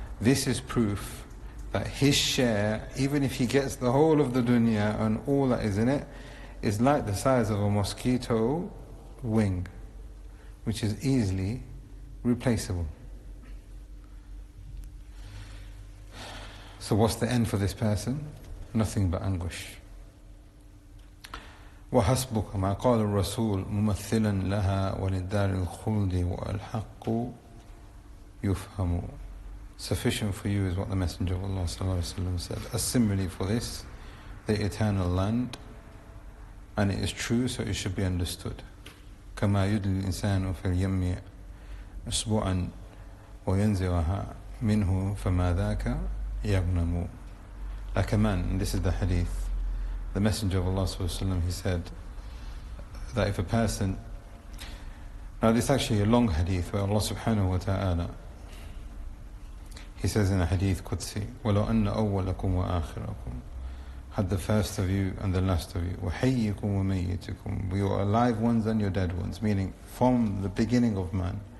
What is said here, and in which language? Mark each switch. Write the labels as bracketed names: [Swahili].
[English] This is proof that his share, even if he gets the whole of the dunya and all that is in it, is like the size of a mosquito wing, which is easily replaceable. So what's the end for this person? Nothing but anguish. [Arabic] وحسبك ما قال الرسول ممثلا لها وللدار الخلد والحق يفهم. [English] Sufficient for you is what the Messenger of Allah said. A simile for this, the eternal land, and it is true, so it should be understood. [Arabic] كما يدلي الإنسان في اليم أسبوعا وينزعها منه فما ذاك يغنم. [English] Like a man, and this is the hadith, the Messenger of Allah he said, that if a person... Now this is actually a long hadith where Allah subhanahu wa ta'ala, He says in a hadith Qudsi, [Arabic] وَلَوْ أَنَّ أَوَّلَكُمْ وَآخِرَكُمْ, [English] had the first of you and the last of you, [Arabic] وَحَيِّكُمْ وَمَيِّتُكُمْ, [English] your alive ones and your dead ones, meaning from the beginning of man